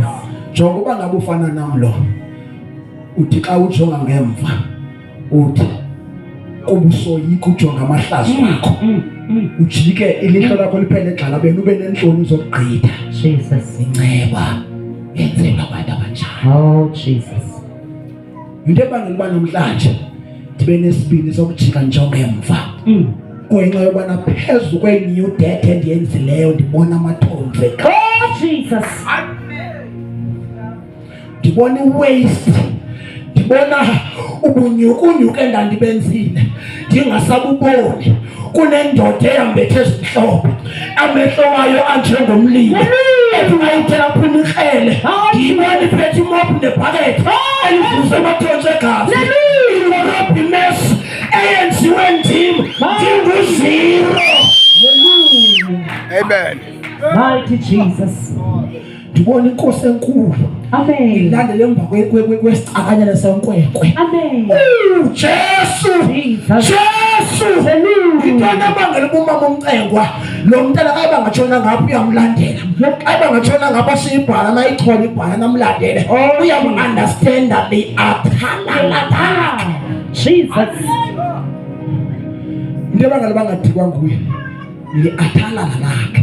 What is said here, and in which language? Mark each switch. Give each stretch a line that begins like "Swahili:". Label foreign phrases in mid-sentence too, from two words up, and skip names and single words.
Xhosa: Njengoba ngabe ufana nam lo uthi xa ujonga ngemva uthi kubusoyika ujonga amahlazo wakho, ujike ilihlo lakho liphele egxalabeni ube nentloni zokugqitha. Jesus. Inceba yenzelwe abantu abanjalo. Jesus. Into ebangela uba namhlanje ndibe nesibini sokujika njongemva ngenxa yobana phezu kwe-
English: new death
Xhosa: endiyenzileyo ndibona amathonze. Jesus. Ndibona i-waste, ndibona ubunyukunyuku endandibenzile ndingasabuboni. Kunendoda eyambethe ezimhlophe, amehlo wayo anjengomlilo, ethi aphuma ikrele, ndiyibona iphethe imophu nebhakethi elivuze amathonse egazi, ingorobha imesi eyenziwe ndim ndinguziro. Amen.
English: Mighty Jesus.
Xhosa: Ndibona inkosi enkulu Amen. ilandele emva kwesicakanyana senkwenkwe. Amen. Jesu, Jesus. Jesu. Hallelujah. Intwana abangela ubumama omcengwa lo mntana kaye bangatshona ngapha uyamlandela. Kaye bangatshona ngapha siyibhala nayichona ibhala namlandele. Uyamunderstanda the athalala. Jesus. Into abangela bangadikwa nguye le athalala lakhe.